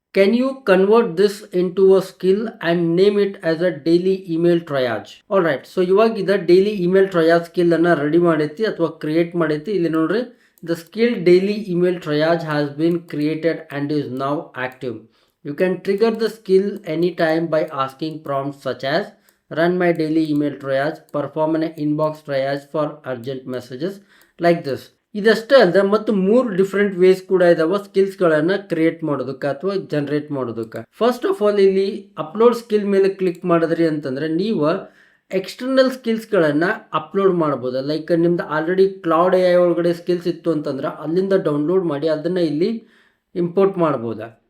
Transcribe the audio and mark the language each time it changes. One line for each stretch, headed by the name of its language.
English: Can you convert this into a skill and name it as a daily email triage. All right.
Kannada: So ಇವಾಗ ಇದು daily email triage ಸ್ಕಿಲ್ಲನ್ನು ready ಮಾಡೈತಿ ಅಥವಾ create ಮಾಡೈತಿ. ಇಲ್ಲಿ ನೋಡ್ರಿ,
English: The skill daily email triage has been created and is now active. You can trigger the skill anytime by asking prompts such as run my daily email triage, perform an inbox triage for urgent messages, like this.
Kannada: ಇದಷ್ಟೇ ಅಲ್ಲದೆ ಮತ್ತು 3 different ways ಕೂಡ ಇದಾವೆ ಸ್ಕಿಲ್ಸ್ಗಳನ್ನು create ಮಾಡೋದಕ್ಕೆ ಅಥವಾ generate ಮಾಡೋದಕ್ಕೆ. First of all ಇಲ್ಲಿ upload skill ಮೇಲೆ click ಮಾಡಿದ್ರಿ ಅಂತಂದರೆ ನೀವು ಎಕ್ಸ್ಟರ್ನಲ್ ಸ್ಕಿಲ್ಸ್ಗಳನ್ನು ಅಪ್ಲೋಡ್ ಮಾಡ್ಬೋದು. ಲೈಕ್ ನಿಮ್ದು ಆಲ್ರೆಡಿ ಕ್ಲೌಡ್ AI ಒಳಗಡೆ ಸ್ಕಿಲ್ಸ್ ಇತ್ತು ಅಂತಂದ್ರೆ ಅಲ್ಲಿಂದ ಡೌನ್ಲೋಡ್ ಮಾಡಿ ಅದನ್ನು ಇಲ್ಲಿ ಇಂಪೋರ್ಟ್ ಮಾಡ್ಬೋದಾ.